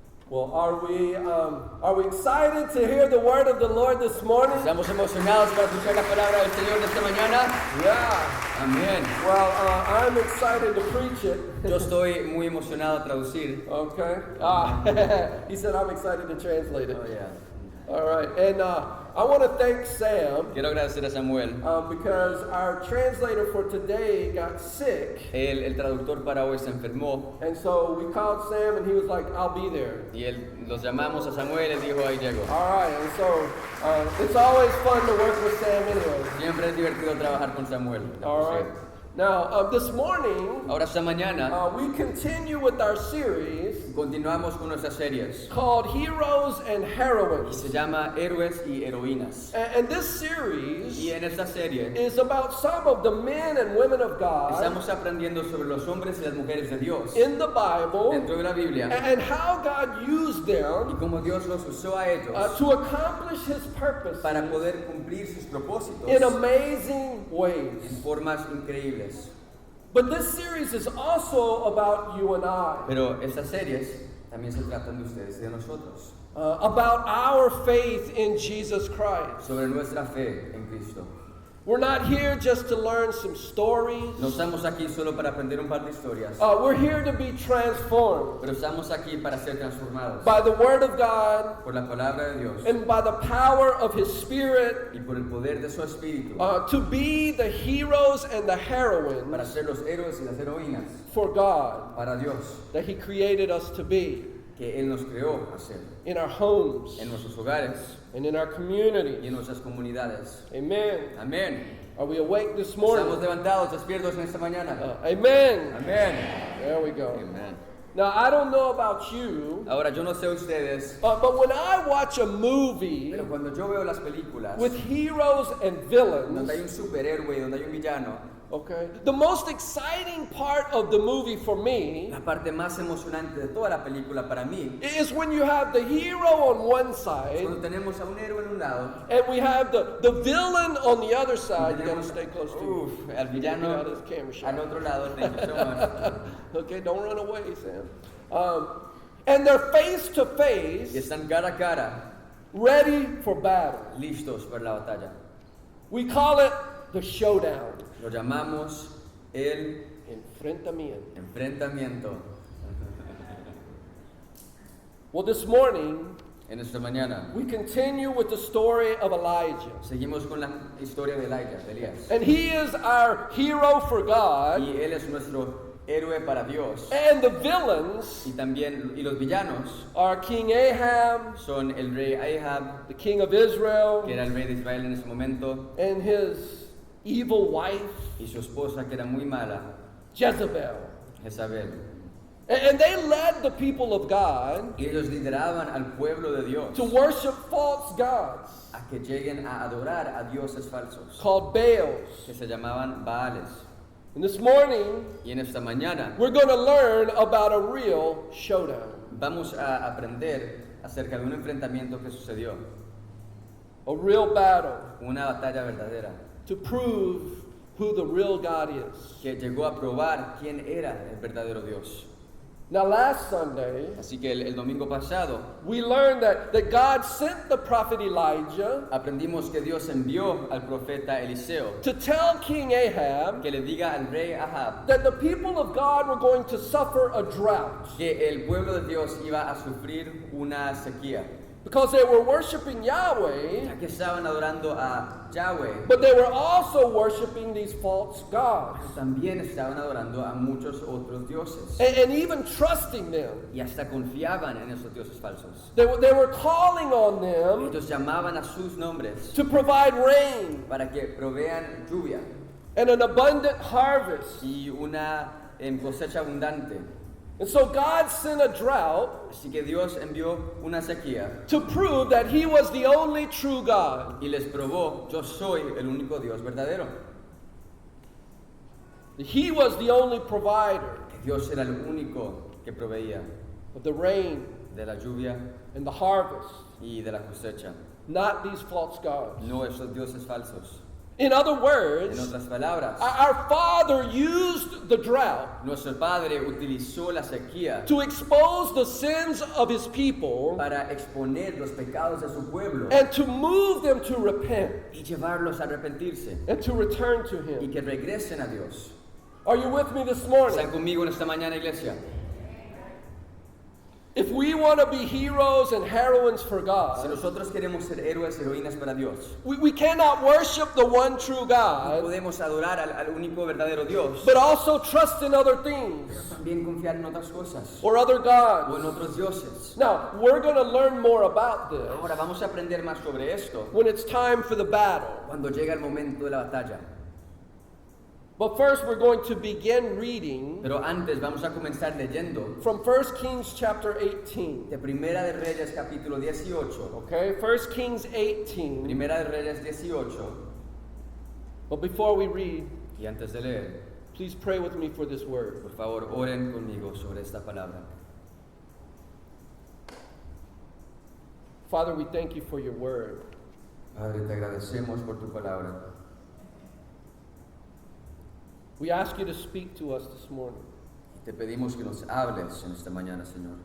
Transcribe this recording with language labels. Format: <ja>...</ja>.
<en>Well, are we excited to hear the word of the Lord this morning?</en> <es>¿Estamos emocionados para escuchar la palabra del Señor de esta mañana?</es> <en>Yeah.</en> <es>Amén.</es> <en>Well, I'm excited to preach it.</en> <es>Yo estoy muy emocionado a traducir.</es> <en>Okay. He said I'm excited to translate it. Oh, yeah. All right. And I want to thank Sam</en> <es>Quiero agradecer a Samuel.</es> <en>because our translator for today got sick.</en> <es>El traductor para hoy se enfermó</es> <en>And so we called Sam and he was like, I'll be there.</en> <es>y los llamamos a Samuel y él dijo, ahí llego.</es> <en>All right. And so it's always fun to work with Sam anyway.</en> <es>Siempre es divertido trabajar con Samuel.</es> <en>All right. Now, this morning,</en> <es>Ahora esta mañana</es> <en>we continue with our series</en> <es>continuamos con nuestras series.</es> <en>called Heroes and Heroines.</en> <es>Se llama Héroes y Heroínas.</es> <en>And this series</en> <es>Y en esta serie</es> <en>is about some of the men and women of God</en> <es>estamos aprendiendo sobre los hombres y las mujeres de Dios</es> <en>in the Bible</en> <es>dentro de la Biblia</es> <en>and how God used</en> <es>y</es> <en>them</en> <es>cómo Dios los usó a ellos</es> <en>to accomplish His purpose</en> <es>para poder cumplir sus propósitos</es> <en>in amazing</en> <es>en</es> <en>ways.</en> <es>formas increíbles.</es> <en>But this series is also about you and I,</en> <es>Pero estas series también se tratan de ustedes y de nosotros,</es> <en>about our faith in Jesus Christ.</en> <es>sobre nuestra fe en Cristo.</es> <en>We're not here just to learn some stories.</en> <es>No estamos aquí solo para aprender un par de historias,</es> <en>We're here to be transformed</en> <es>pero estamos aquí para ser transformados</es> <en>by the Word of God</en> <es>por la palabra de Dios</es> <en>and by the power of His Spirit</en> <es>y por el poder de su Espíritu</es> <en>to be the heroes and the</en> <es>para</es> <en>heroines</en> <es>ser los héroes y las heroínas</es> <en>for God</en> <es>para Dios</es> <en>that He created us to be</en> <es>que Él nos creó a ser</es> <en>in our homes</en> <es>en nuestros hogares</es> <en>and in our</en> <es>y</es> <en>communities.</en> <es>en nuestras comunidades.</es> <en>Amen.</en> <es>Amén.</es> <en>Are we awake this</en> <es>Estamos</es> <en>morning?</en> <es>levantados, despiertos en esta mañana.</es> <en>Amen.</en> <es>Amén.</es> <en>There we go.</en> <es>Amén.</es> <en>Now, I don't know about you,</en> <es>Ahora, yo no sé ustedes,</es> <en>but when I watch a movie</en> <es>pero cuando yo veo las películas</es> <en>with heroes and</en> <es>donde hay</es> <en>villains,</en> <es>un superhéroe y donde hay un villano,</es> <en>okay, the most exciting part of the movie for me</en> <es>la parte más emocionante de toda la película para mí</es> <en>is when you have the hero on one</en> <es>es</es> <en>side</en> <es>cuando tenemos a un héroe en un lado</es> <en>and we have the villain on the other</en> <es>y</es> <en>side. You gotta</en> <es>tenemos</es> <en>stay close to</en> <es>al villano</es> <en>Get out of this camera shot.</en> <es>al otro lado.</es> <en>Thank you so much. Okay, don't run away, Sam. And they're face to</en> <es>Y</es> <en>face,</en> <es>están cara a cara,</es> <en>ready for battle.</en> <es>listos para la batalla.</es> <en>We call it the showdown.</en> <es>Lo llamamos el Enfrentamiento. enfrentamiento.</es> <en>Well, this morning,</en> <es>En esta mañana</es> <en>we continue with the story of Elijah.</en> <es>seguimos con la historia de Elijah, de Elías.</es> <en>And he is our hero for God.</en> <es>Y él es nuestro héroe para Dios.</es> <en>And the villains</en> <es>Y también y los villanos</es> <en>are King Ahab,</en> <es>son el rey Ahab,</es> <en>the king of Israel,</en> <es>que era el rey de Israel en ese momento,</es> <en>and his evil wife,</en> <es>y su esposa, que era muy mala,</es> <en>Jezebel.</en> <es>Jezabel.</es> <en>And they led the people of God</en> <es>Y ellos lideraban al pueblo de Dios</es> <en>to worship false gods</en> <es>a que lleguen a adorar a dioses falsos,</es> <en>called Baals.</en> <es>que se llamaban Baales.</es> <en>And this morning,</en> <es>Y en esta mañana</es> <en>we're going to learn about a real showdown,</en> <es>vamos a aprender acerca de un enfrentamiento que sucedió,</es> <en>a real battle</en> <es>una batalla verdadera,</es> <en>to prove who the real God is.</en> <es>que llegó a probar quién era el verdadero Dios.</es> <en>Now, last Sunday,</en> <es>Así que el domingo pasado</es> <en>we learned that God sent the prophet Elijah</en> <es>aprendimos que Dios envió al profeta Eliseo</es> <en>to tell King Ahab</en> <es>que le diga al rey Ahab</es> <en>that the people of God were going to suffer a drought</en> <es>que el pueblo de Dios iba a sufrir una sequía,</es> <en>because they were worshiping Yahweh,</en> <es>ya que estaban adorando a Yahweh,</es> <en>but they were also worshiping these false gods</en> <es>pero también estaban adorando a muchos otros dioses</es> <en>and even trusting them.</en> <es>y hasta confiaban en esos dioses falsos.</es> <en>They were calling on them</en> <es>Ellos llamaban a sus nombres</es> <en>to provide rain</en> <es>para que provean lluvia</es> <en>and an abundant harvest.</en> <es>y una cosecha abundante.</es> <en>And so God sent a drought</en> <es>Así que Dios envió una sequía</es> <en>to prove that He was the only true God.</en> <es>y les probó, yo soy el único Dios verdadero.</es> <en>He was the only provider</en> <es>Que Dios era el único que proveía</es> <en>of the rain</en> <es>de la lluvia</es> <en>and the harvest,</en> <es>y de la cosecha,</es> <en>not these false gods.</en> <es>no esos dioses falsos.</es> <en>In other</en> <es>En</es> <en>words,</en> <es>otras palabras,</es> <en>our Father used the drought</en> <es>nuestro Padre utilizó la sequía</es> <en>to expose the sins of his people</en> <es>para exponer los pecados de su pueblo</es> <en>and to move them to repent</en> <es>y llevarlos a arrepentirse</es> <en>and to return to</en> <es>y</es> <en>him.</en> <es>que regresen a Dios.</es> <en>Are you with me this morning?</en> <es>¿Están conmigo en esta mañana, iglesia?</es> <en>If we want to be heroes and heroines for</en> <es>Si</es> <en>God,</en> <es>nosotros queremos ser héroes y heroínas para Dios,</es> <en>we cannot worship the one true</en> <es>no</es> <en>God,</en> <es>podemos adorar al único verdadero Dios,</es> <en>but also trust in other things</en> <es>también confiar en otras cosas</es> <en>or other</en> <es>o en</es> <en>gods.</en> <es>otros dioses.</es> <en>Now, we're going to learn more about this</en> <es>Ahora vamos a aprender más sobre esto</es> <en>when it's time for the battle.</en> <es>cuando llega el momento de la batalla.</es> <en>But first, we're going to begin reading</en> <es>Pero antes vamos a comenzar leyendo</es> <en>from 1 Kings chapter 18.</en> <es>de Primera de Reyes capítulo 18.</es> <en>Okay, 1 Kings 18.</en> <es>Primera de Reyes 18.</es> <en>But before we read,</en> <es>Y antes de leer,</es> <en>please pray with me for this word.</en> <es>por favor, oren conmigo sobre esta palabra.</es> <en>Father, we thank you for your word.</en> <es>Padre, te agradecemos por tu palabra.</es> <en>We ask you to speak to us this morning.</en> <es>Te pedimos que nos hables en esta mañana, Señor.</es>